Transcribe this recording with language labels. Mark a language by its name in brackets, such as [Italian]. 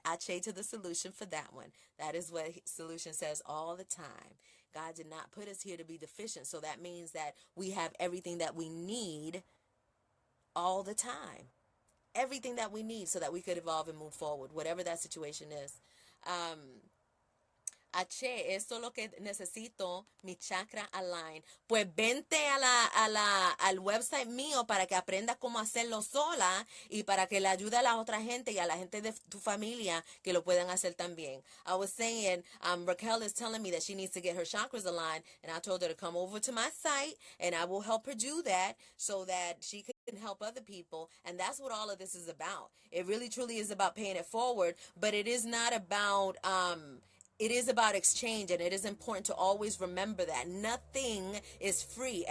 [English] I say to the solution for that one. That is what solution says all the time. God did not put us here to be deficient. So that means that we have everything that we need all the time. Everything that we need so that we could evolve and move forward, whatever that situation is. [Spanish] Esto es lo que necesito, mi chakra align. Pues vente al website mío para que aprendas cómo hacerlo sola y para que le ayude a la otra gente y a la gente de tu familia que lo puedan hacer también. [English] I was saying, Raquel is telling me that she needs to get her chakras aligned, and I told her to come over to my site and I will help her do that so that she can help other people. And that's what all of this is about. It really truly is about paying it forward, but it is not about it is about exchange, and it is important to always remember that nothing is free.